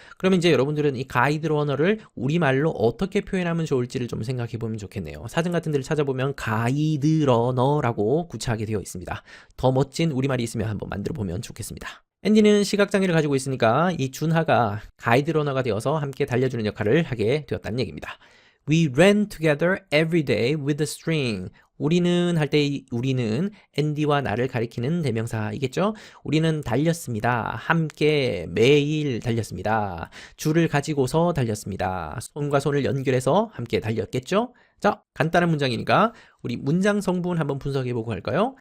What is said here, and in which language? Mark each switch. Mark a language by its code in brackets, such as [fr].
[ko] 그러면 이제 여러분들은 이 가이드 러너를 우리말로 어떻게 표현하면 좋을지를 좀 생각해 보면 좋겠네요. 사전 같은 데를 찾아보면 가이드 러너라고 구체하게 되어 있습니다. 더 멋진 우리말이 있으면 한번 만들어 보면 좋겠습니다. 앤디는 시각장애를 가지고 있으니까 이 준하가 가이드 러너가 되어서 함께 달려주는 역할을 하게 되었다는 얘기입니다. [en] We ran together every day with a string. [ko] 우리는 할 때 우리는 앤디와 나를 가리키는 대명사이겠죠? 우리는 달렸습니다. 함께 매일 달렸습니다. 줄을 가지고서 달렸습니다. 손과 손을 연결해서 함께 달렸겠죠? 자, 간단한 문장이니까 우리 문장 성분 한번 분석해보고 할까요?